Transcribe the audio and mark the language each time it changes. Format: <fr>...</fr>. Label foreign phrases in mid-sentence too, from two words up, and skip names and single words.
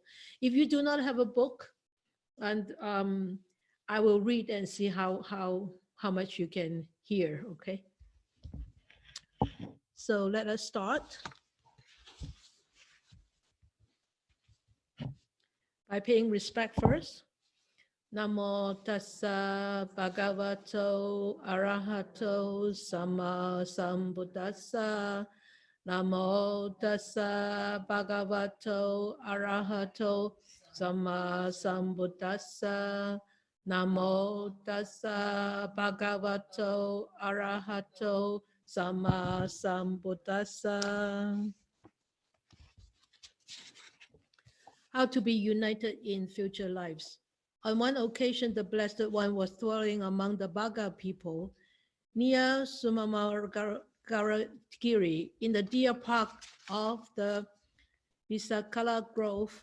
<en>If you do not have a book, and I will read and see how much you can hear, okay? So let us start by paying respect first.</en> <pi>Namo tassa bhagavato arahato sama sambuddhassa. Namo tassa bhagavato arahato sama sambuddhassa. Namo tassa bhagavato arahato sama sambuddhassa.</pi> <en>How to be united in future lives. On one occasion, the Blessed One was dwelling among the Bhaga people near Sumamargiri in the deer park of the Visakala Grove.</en>